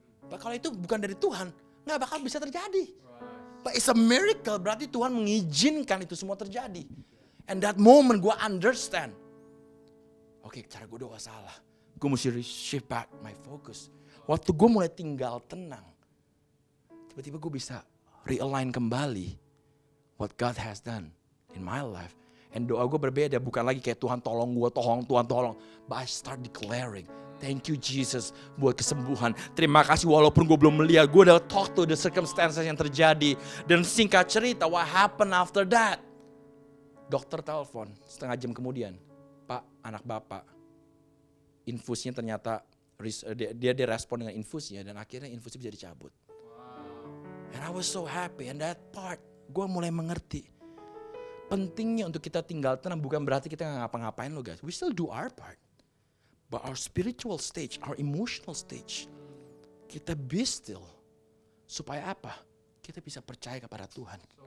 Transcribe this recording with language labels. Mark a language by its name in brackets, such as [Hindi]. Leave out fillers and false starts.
[Indonesian] But kalau itu bukan dari Tuhan, gak bakal bisa terjadi. [English] But it's a miracle, [Indonesian] berarti Tuhan mengizinkan itu semua terjadi. [English] And that moment gue understand. [Indonesian] Oke, cara gue doa salah. Gue mesti [English] shift back my focus. [Indonesian] Waktu gue mulai tinggal tenang, tiba-tiba gue bisa realign kembali [English] what God has done in my life. [Indonesian] And doa gue berbeda, bukan lagi kayak Tuhan tolong gue, Tuhan tolong. [English] But I start declaring, thank you Jesus [Indonesian] buat kesembuhan. Terima kasih walaupun gue belum melihat. Gue udah [English] talk to the circumstances [Indonesian] yang terjadi. Dan singkat cerita, [English] what happened after that? [Indonesian] Dokter telepon setengah jam kemudian. Pak, anak bapak, infusnya ternyata, dia direspon dengan infusnya. Dan akhirnya infusnya bisa dicabut. [English] And I was so happy. And that part, [Indonesian] gue mulai mengerti. Pentingnya untuk kita tinggal tenang bukan berarti kita gak ngapa-ngapain loh guys. [English] We still do our part. But our spiritual stage, our emotional stage, kita be still. [Indonesian] Supaya apa? Kita bisa percaya kepada Tuhan.